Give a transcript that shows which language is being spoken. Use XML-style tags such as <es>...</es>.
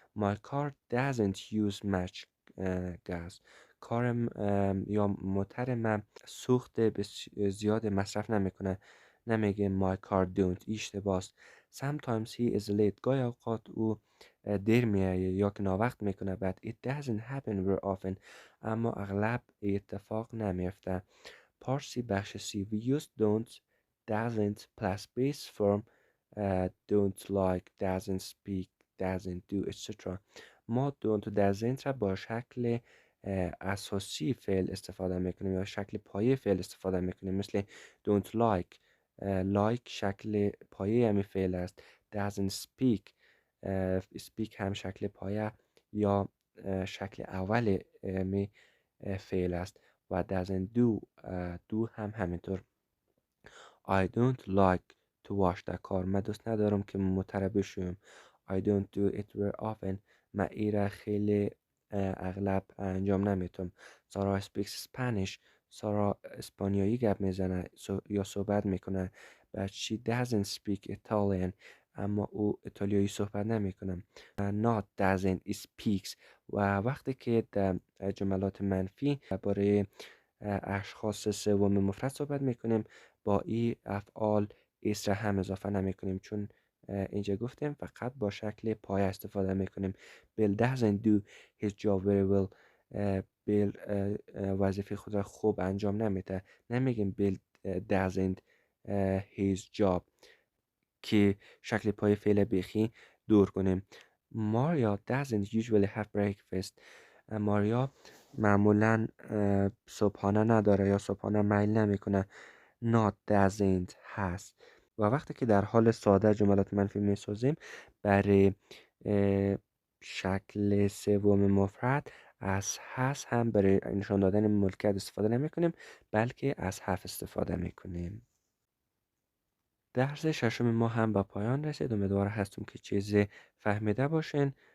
<en>My car doesn't use much gas،</en> <fa>کارم یا موتر من سوخت زیاد مصرف نمیکنه. نمیگه</fa> <en>my car don't،</en> <fa>اشتباه است.</fa> <en>Sometimes he is late،</en> <fa>گاهی اوقات او دیر میایه یا که ناوقت میکنه.</fa> <en>But it doesn't happen very often،</en> <fa>اما اغلب اتفاق نمیفته.</fa> <en>Part C بخش C. We use don't، doesn't plus base form don't like، doesn't speak، doesn't do etc.</en> <fa>ما don't و doesn't را با شکل اساسی فعل استفاده میکنیم یا شکل پایه فعل استفاده میکنیم. مثل don't like، like شکل پایه همی فعل است. doesn't speak، speak هم شکل پایه یا شکل اول می فعل است و doesn't do، do هم همینطور.</fa> <en>I don't like to wash the car،</en> <fa>من دوست ندارم که موتر بشویم.</fa> <en>I don't do it very often،</en> <fa>من ای را خیلی اغلب انجام نمیتونم. سارا</fa> <en>speaks Spanish،</en> <fa>سارا اسپانیایی گپ میزنه یا صحبت میکنه.</fa> <en>but she doesn't speak Italian،</en> <fa>اما او ایتالیایی صحبت نمیکنه.</fa> <en>not doesn't speaks،</en> <fa>و وقتی که در جملات منفی برای اشخاص سوم مفرد صحبت میکنیم با ای افعال ایس را هم اضافه نمی کنیم چون اینجا گفتیم فقط با شکل پایه استفاده میکنیم.</fa> <en>Bill doesn't do his job very well،</en> <fa>بیل وظیفه خود را خوب انجام نمیده. نمیگیم بیل doesn't his job که شکل پای فعل بیخی دور کنیم.</fa> <en>Maria doesn't usually have breakfast.</en> <fa>ماریا معمولا صبحانه نداره یا صبحانه میل نمیکنه.</fa> <en>not doesn't هست.</en> <fa>و وقتی که در حال ساده جملات منفی میسازیم برای شکل سوم مفرد از هست هم برای نشان دادن ملکیت استفاده نمی کنیم، بلکه از have استفاده می کنیم. درس ششم ما هم به پایان رسید. امیدوار هستم که چیزی فهمیده باشین.</fa>